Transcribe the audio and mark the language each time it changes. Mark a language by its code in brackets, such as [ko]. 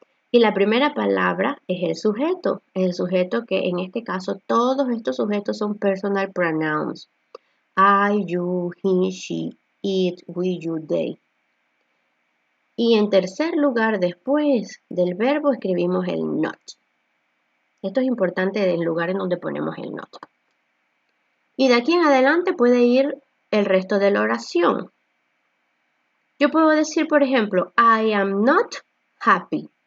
[es] Y la primera palabra es el sujeto que en este caso todos estos sujetos son personal pronouns. [en] I, you, he, she, it, we, you, they. [es] Y en tercer lugar, después del verbo, escribimos el not. Esto es importante del lugar en donde ponemos el not. Y de aquí en adelante puede ir el resto de la oración. Yo puedo decir, por ejemplo, I am not happy.